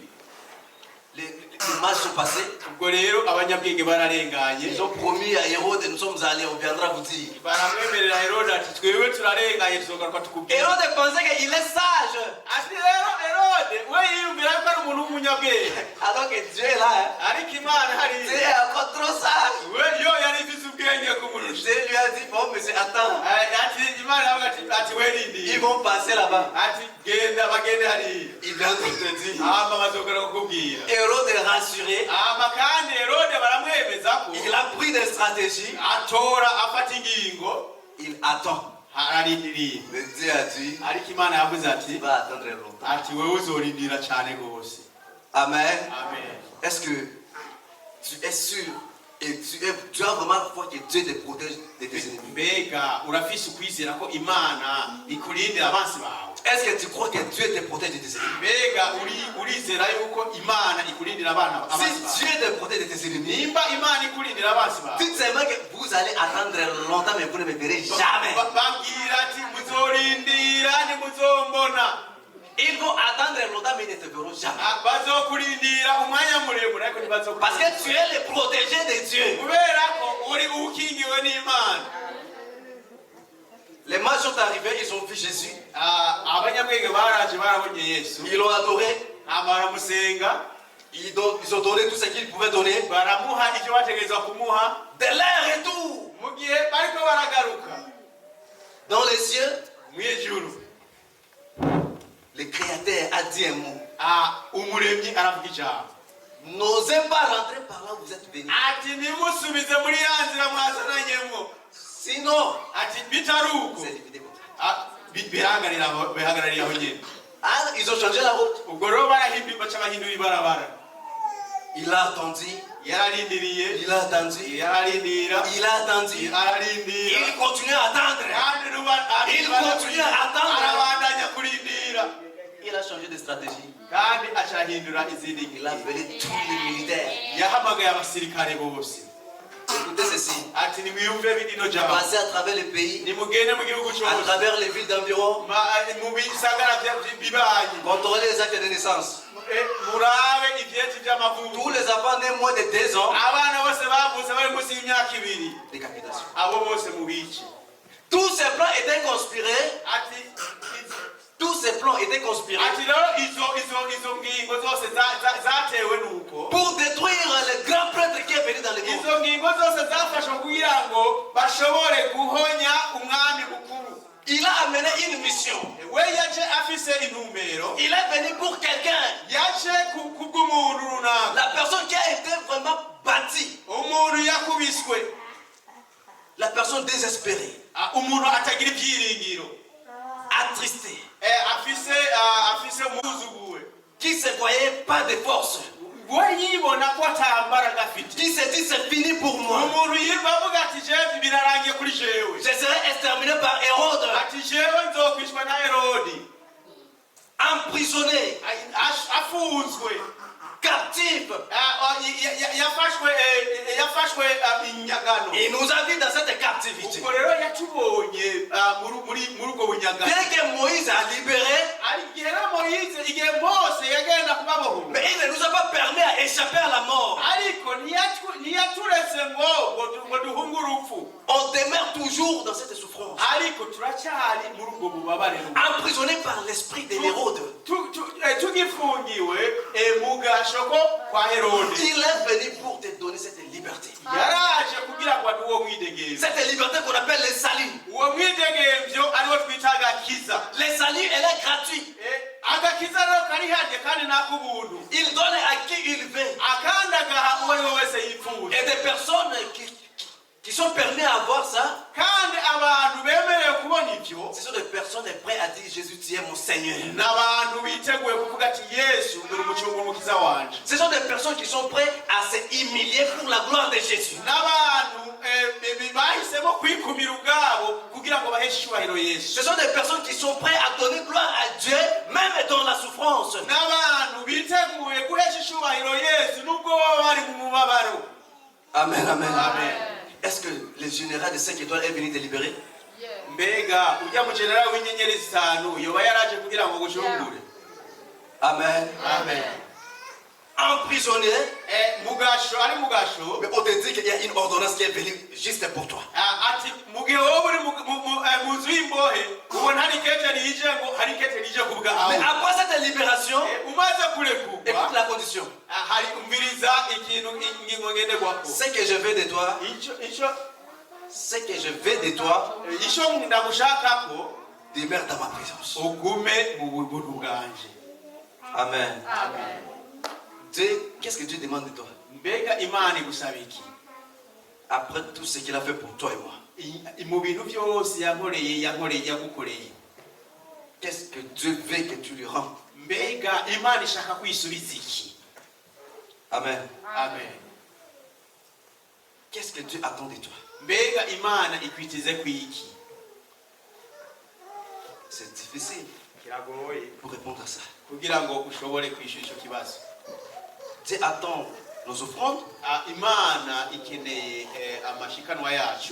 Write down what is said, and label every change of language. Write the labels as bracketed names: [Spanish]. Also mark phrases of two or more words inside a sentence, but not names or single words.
[French] Les mages sont passés. [Rundi] Ubwo rero abanyabwenge bararenganye. [French] Ils ont promis à Hérode, nous sommes allés, on viendra vous dire. [Rundi] Baramwemerera Herode ati twebwe turarenganye tuzogaruka tukubwira. [French] Hérode pensait qu'il est sage. [Rundi] Ati rero Herode we yiyumvira ko ari umuntu w'umunyabwenge. [French] Alors que Dieu est là. [Rundi] Ariko Imana hari. [French] Dieu est encore trop sage. [Rundi] We yo yari ifise ubwenge kumurusha. [French] Dieu lui a dit, bon monsieur, attends. [Rundi] Ati Imana avuga ati werindi. [French] Ils vont passer là-bas. [Rundi] Ati genda bagende hari. [French] Il vient de te dire. [Rundi] Ama bazogaruka kukubwira. [French] Hérode est rassuré. [Rundi] Ama kandi Herode baramwemeza ko [French] Il a pris des stratégies. [Rundi] atora afata ingingo. [French] Il attend. [Rundi] Ararindiriye. [French] Mais Dieu a dit, [Rundi] Ariko Imana yavuze ati [French] il va attendre longtemps. [Rundi] ati wewe uzorindira cyane gose. [French] Amen. [Rundi] Amen. [French] Est-ce que tu es sûr et tu as vraiment foi que Dieu te protège de tes ennemis? [Rundi] Mbega urafise ukwizera ko Imana ikurindira abansi bawe. [French] Est-ce que tu crois que Dieu te protège de tes ennemis? [Rundi] Mbega urizera yuko Imana ikurindira abana abansi bawe. [French] Si Dieu te protège de tes ennemis, [Rundi] Nimba Imana ikurindira abansi bawe. [French] dites seulement que vous allez attendre longtemps mais vous ne me verrez jamais. [Rundi] Bambwira ati muzorindira ntimuzombona. [French] Ils vont attendre longtemps mais ils ne te verront jamais. [Rundi] Bazokurindira umwanya muremure ariko ntibazokurindira. [French] Parce que tu es le protégé de Dieu. [Rundi] Kubera ko uri ukingiwe n'Imana. [French] Les mages sont arrivés, ils ont vu Jésus. [Rundi] Abanyabwenge baraje barabonye Yesu. [French] Ils l'ont adoré. [Rundi] Baramusenga. [French] Ils ont donné tout ce qu'ils pouvaient donner. [Rundi] Baramuha icyo bategerezwa kumuha. [French] De leur retour [Rundi] Mu gihe bariko baragaruka [French] dans les cieux, [Rundi] mw'ijuru, [French] le Créateur a dit un mot. [Rundi] umuremyi aravuga ijambo. [French] N'osez pas rentrer par là où vous êtes venus. [Rundi] Ati nimusubize muri ya nzira mwazananyemo. [French] Sinon, [Rundi] Ati bitari uko [French] c'est évident comme ça. [Rundi] bihagararira aho nyene. [French] Ah, ils ont changé la route. [Rundi] Ubwo rero baca bahindura ibarabara. [French] Il a attendu. [Rundi] Yararindiriye. [French] Il a attendu. [Rundi] Yararindira. [French] Il a attendu. [Rundi] Ararindira. [French] Il continue à attendre. [Rundi] Kandi [French] Il continue à attendre. [Rundi] arabandanya kurindira. [French] Il a changé de stratégie. [Rundi] Kandi acahindura izindi [French] Il a appelé tous les militaires. [Rundi] yahamagaye abasirikare bose. [French] Écoutez ceci. [Rundi] Ati nimwiyumve bino jambo. [French] Passez à travers le pays, [Rundi] Nimugende mu gihugu [French] à [Rundi] cyose. [French] travers les villes d'environ, [Rundi] Mu bisagara bibaye. [French] contrôlez les actes de naissance. [Rundi] Murabe ivyeti vy'amavuko. [French] Tous les enfants nés moins de 2 ans, [Rundi] Abana bose bavutse bari munsi y'imyaka 2. [French] décapitation. [Rundi] Abo bose mu bice. [French] Tous ces plans étaient conspirés. [Rundi] Ati [French] Tous ces plans étaient conspirés [Rundi] rero izo ngingo zose zatewe nuko. [French] pour détruire le grand prêtre qui est venu dans le monde. [Rundi] Izo ngingo zose zafashwe kugira ngo bashobore guhonya umwami mukuru. [French] Il a amené une mission. [Rundi] We yaje afise intumbero. [French] Il est venu pour quelqu'un. [Rundi] Yaje kubw'umuntu runaka. [French] La personne qui a été vraiment bâtie. [Rundi] Umuntu yakubiswe. [French] La personne désespérée. [Rundi] Umuntu atagira ibyiringiro. [French] Attristé. [Rundi] Afise umuzuguwe. [French] Qui se voyait pas de force. [Rundi] We yibona ko atambaraga afite. [French] Qui se dit c'est fini pour moi. [Rundi] Umuntu yiba avuga ati jewe birarangiye kuri jewe. [French] Je serai exterminé par Hérode. [Rundi] Ati jewe nzokwishwa na Herodi. [French] Emprisonné. [Rundi] Afunzwe. [French] Captif. [Rundi] Yafashwe inyagano. [French] Il nous a dit dans cette carte. captivité. [Rundi] ubwo rero yatubonye muri ubwo bunyaga. [French] Bien que Moïse a libéré, [Rundi] igihe Mose yagenda kubabohora, [French] mais il ne nous a pas permis à échapper à la mort. [Rundi] ariko ntiyaturetse ngo duhunge urupfu, [French] On demeure toujours dans cette souffrance, [Rundi] ariko turacyari muri ubwo bubabare, [French] emprisonné par l'esprit de l'Hérode. [Rundi] tugifungiwe mu gasho ko kwa Herode. [French] Il est venu pour te donner cette liberté. [Rundi] Yaraje kugira ngo aduhe umwidegemvyo. [French] Cette liberté qu'on appelle le salut. [Rundi] Uwo mwidegemvyo ariwo twita agakiza. [French] Le salut, elle est gratuite. [Rundi] Agakiza rero kari harya kandi n'ak'ubuntu. [French] Il donne à qui il veut. [Rundi] Akandi agaha uwo ari we wese yifuza. [French] Et des personnes qui sont permis à avoir ça, [Rundi] Kandi abantu bemerewe kubona ivyo, [French] ce sont des personnes prêtes à dire Jésus, tu es mon Seigneur. [Rundi] n'abantu biteguye kuvuga ati Yesu uri umucunguzi wanje. [French] Ce sont des personnes qui sont prêtes à se humilier pour la gloire de Jésus. [Rundi] N'abantu bahisemo kwikumira ubwabo kugira ngo baheshe icyubahiro Yesu. [French] Ce sont des personnes qui sont prêtes à donner gloire à Dieu, même dans la souffrance. [Rundi] N'abantu biteguye guhesha icyubahiro Yesu nubwo baba bari mu mubabaro. [French] Amen, amen. [Rundi] Amen. [French] Est-ce que le général de 5 étoiles est venu te libérer? [Rundi] Mbega ujya mu generali w'inyenyeri zitanu yoba yaraje kugira ngo gushungure? [French] Amen. [Rundi] Amen. [French] Emprisonné, [Rundi] Ari mugasho, [French] mais on te dit qu'il y a une ordonnance qui est venue juste pour toi. [Rundi] ati mu gihe wowe uri mu nzu y'imbohe ubona hari ikete rije ngo hari ikete rije ku bwawe. [French] Mais après cette libération, [Rundi] Umaze kurekurwa, [French] écoute la condition. [Rundi] hari umviriza ikintu ingingo ngenderwako. [French] Ce que je veux de toi, ce que je veux de toi, [Rundi] icyo ndagushakako [French] demeure dans ma présence. [Rundi] ugume mu buntu bwanje. [French] Amen. Dieu, qu'est-ce que Dieu demande de toi? [Rundi] Mbega Imana igusaba iki? [French] Après tout ce qu'il a fait pour toi et moi, [Rundi] Mu bintu byose yagukoreye, [French] qu'est-ce que Dieu veut que tu lui rends? [Rundi] mbega Imana ishaka kwisubiza iki? [French] Amen. [Rundi] Amen. [French] Qu'est-ce que Dieu attend de toi? [Rundi] Mbega Imana ikwiteze kwiki? [French] C'est difficile [Rundi] Kiragoye [French] pour répondre à ça. [Rundi] kugira ngo ushobore kwishyura icyo kibazo. [French] Dieu attend nos offrandes. [Rundi] Imana ikeneye amashikanwa yacu.